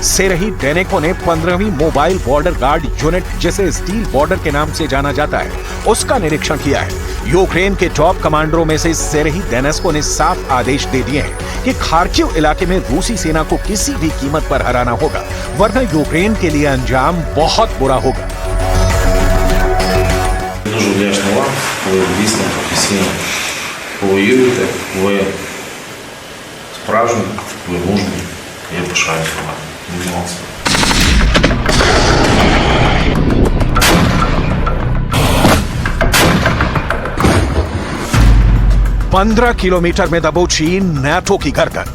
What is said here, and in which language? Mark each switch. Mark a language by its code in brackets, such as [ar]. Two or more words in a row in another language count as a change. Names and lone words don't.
[hi] सेरेही डेनेको ने 15वीं [en] mobile border guard unit, [hi] जिसे स्टील बॉर्डर के नाम से जाना जाता है, उसका निरीक्षण किया है। यूक्रेन के टॉप कमांडरों में से सेरेही डेनेस्को ने साफ आदेश दे दिए हैं कि खार्किव इलाके में रूसी सेना को किसी भी कीमत पर हराना होगा, वरना यूक्रेन के लिए अंजाम बहुत बुरा होगा। [uk] Дуже вдячний вам, ви дійсно професійно воюєте, ви справжні, ви мужні, я пишаюся вами. Молодці. [hi] 15 किलोमीटर में दबोची नाटो की गर्दन।